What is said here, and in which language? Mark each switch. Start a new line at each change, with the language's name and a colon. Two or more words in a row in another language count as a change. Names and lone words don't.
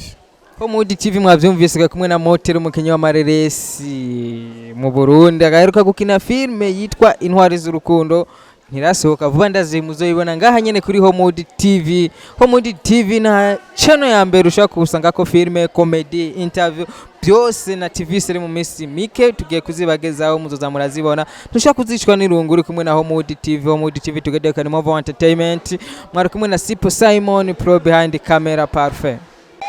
Rundi: Homewood TV mwavyumvise kumwe na Moteri umukinyi wa mareresi mu Burundi agaheruka gukina filme yitwa Intwari z'urukundo ntirasohoka vuba ndazi muzoyibona ngaha nyene kuri Homewood TV Homewood TV na channel ya mbere ushaka kusanga ko filme comedy interview byose na TV sere mu minsi mike tugiye kuzibagezaho muzoza murazibona dushaka kuzicwa n'irungu uri kumwe na Homewood TV together kan move entertainment mwari kumwe na Sipo Simon pro
English: behind camera
Rundi: parfait